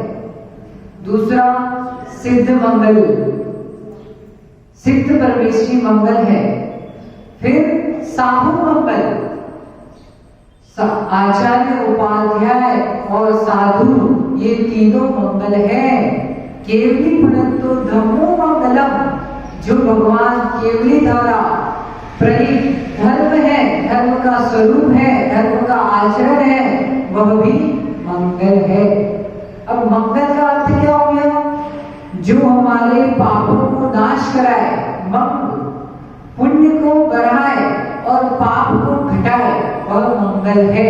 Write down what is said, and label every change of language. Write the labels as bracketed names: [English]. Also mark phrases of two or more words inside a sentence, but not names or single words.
[Hindi] दूसरा सिद्ध मंगल, सिद्ध परमेश्वरी मंगल है। फिर साहु मंगल, आचार्य उपाध्याय और साधु, ये तीनों मंगल है। [Prakrit languages] केवली पुनंतो धम्मो मंगलम, [Hindi] जो भगवान केवली द्वारा प्रणीत धर्म है, धर्म का स्वरूप है, धर्म का आचरण है, वह भी मंगल है। अब मंगल का अर्थ क्या हो गया? जो हमारे पापों को नाश कराए, मंगल पुण्य को बढ़ाए और पाप को घटाए, वह मंगल है।